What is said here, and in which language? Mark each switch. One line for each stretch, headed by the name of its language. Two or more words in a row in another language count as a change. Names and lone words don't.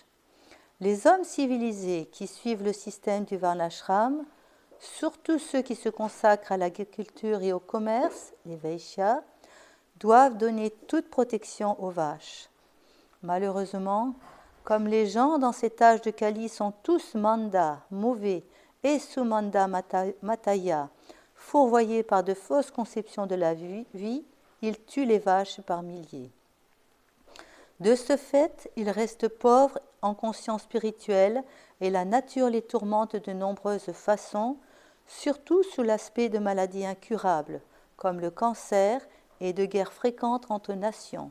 French: Les hommes civilisés qui suivent le système du Varnashram, surtout ceux qui se consacrent à l'agriculture et au commerce, les Vaishyas, doivent donner toute protection aux vaches. Malheureusement, comme les gens dans cet âge de Kali sont tous manda, mauvais, et
Sanskrit: sumanda mataya,
French: fourvoyés par de fausses conceptions de la vie, ils tuent les vaches par milliers. De ce fait, ils restent pauvres en conscience spirituelle et la nature les tourmente de nombreuses façons, surtout sous l'aspect de maladies incurables, comme le cancer et de guerres fréquentes entre nations.